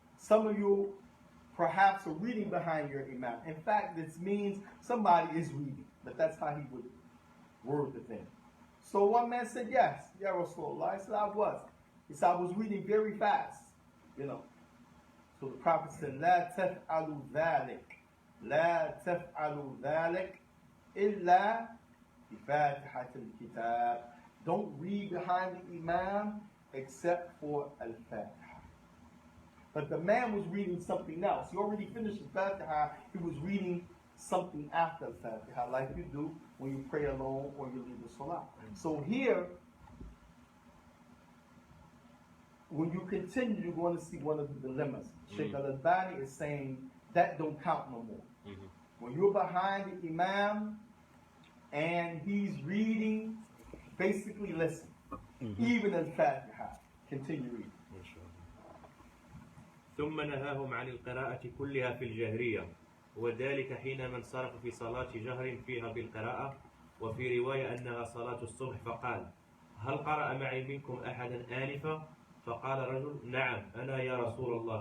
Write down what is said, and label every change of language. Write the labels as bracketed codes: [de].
[en] Some of you perhaps are reading behind your Imam. In fact, this means somebody is reading. But that's how he would word the thing. So one man said, yes, Ya Rasulullah. I said, I was. He said, I was reading very fast. You know. So the Prophet said, [ar] لا تفعلوا ذلك. لا تفعلوا ذلك إلا بفاتحة الكتاب. [en] Don't read behind the Imam except for Al-Fatiha. But the man was reading something else. He already finished Al-Fatiha. He was reading something after Al-Fatiha, like you do when you pray alone or you lead the Salah. So here, when you continue, you're going to see one of the dilemmas. Shaykh al-Albani is saying that don't count no more. When you're behind the Imam and he's reading, basically listen. Even Al-Fatiha, continue reading. [ar] ثم نهاهم عن القراءة كلها في الجهرية، وذلك حينما انصرف في صلاة جهر فيها بالقراءة، وفي رواية أنها صلاة الصبح، فقال: هل قرأ معي منكم أحدا آنفا؟ فقال رجل: نعم أنا يا رسول الله.